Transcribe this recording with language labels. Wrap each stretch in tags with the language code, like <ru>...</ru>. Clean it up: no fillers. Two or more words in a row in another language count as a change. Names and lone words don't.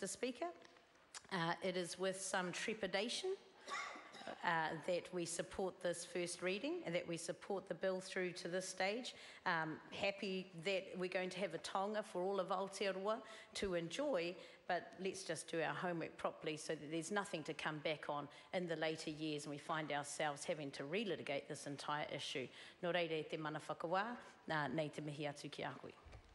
<en>Speaker, it is with some trepidation that we support this first reading and that we support the bill through to this stage. Happy that we're going to have a taonga for all of Aotearoa to enjoy, but let's just do our homework properly so that there's nothing to come back on in the later years and we find ourselves having to relitigate this entire issue.</en> <mi>Nō reira, te mana whakawā, nei te mihi atu ki a koe.</mi>